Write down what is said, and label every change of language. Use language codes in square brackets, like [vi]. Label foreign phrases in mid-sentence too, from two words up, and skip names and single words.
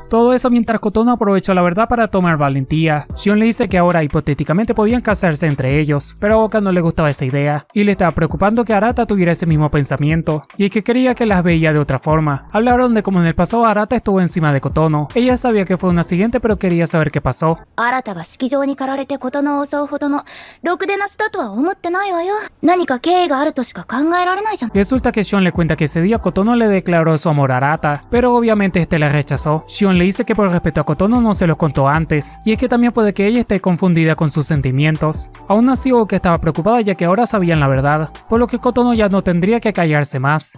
[es] Todo eso mientras Kotono aprovechó la verdad para tomar valentía. Shion le dice que ahora hipotéticamente podían casarse entre ellos, pero a Ouka no le gustaba esa idea, y le estaba preocupado preocupando que Arata tuviera ese mismo pensamiento, y es que creía que las veía de otra forma. Hablaron de cómo en el pasado Arata estuvo encima de Kotono. Ella sabía que fue un accidente, pero quería saber qué pasó. [ja] 新たは式場に駆られてことのを襲うほどのろくでなしだとは思ってないわよ。何か経緯があるとしか考えられないじゃん。 [es] Resulta que Shion le cuenta que ese día Kotono le declaró su amor a Arata, pero obviamente este la rechazó. Shion le dice que por respeto a Kotono no se los contó antes, y es que también puede que ella esté confundida con sus sentimientos. Aún así, Oka estaba preocupada ya que ahora sabían la verdad, por lo que Kotono ya no tendría que callarse más.